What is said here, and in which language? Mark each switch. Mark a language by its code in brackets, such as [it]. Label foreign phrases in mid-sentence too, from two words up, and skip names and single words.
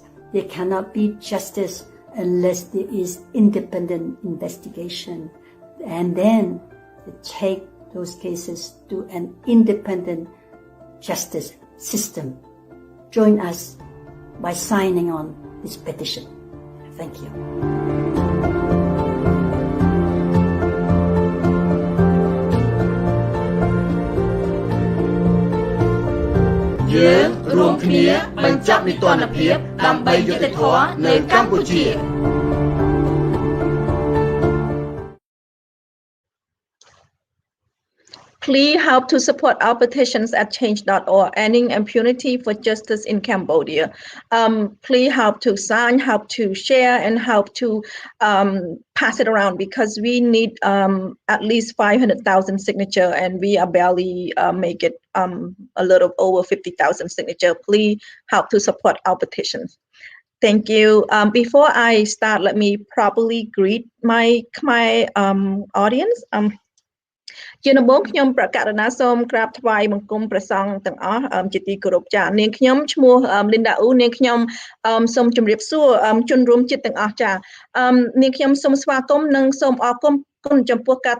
[en] There cannot be justice unless there is independent investigation. And then to take those cases to an independent justice system. Join us by signing on this petition. Thank you. [km] យើងរួមគ្នាបញ្ចប់នីតិរដ្ឋភាពដើម្បីយុត្តិធម៌នៅកម្ពុជា [en] Please help to support our petitions at change.org, ending impunity for justice in Cambodia. Please help to sign, help to share, and help to pass it around because we need at least 500,000 signature, and we are barely make it a little over 50,000 signature. Please help to support our petitions. Thank you. Before I start, let me properly greet my audience. [km] ជាដំបូងខ្ញុំប្រកាសណាសូមក្រាបថ្វាយបង្គំព្រះសង្ឃទាំងអស់ជាទីគោរពចា៎នាងខ្ញុំឈ្មោះ Linda U នាងខ្ញុំសូមជម្រាបសួរជនរួមជាតិទាំងអស់ចា៎នាងខ្ញុំសូមស្វាគមន៍និងសូមអរគុណចំពោះការ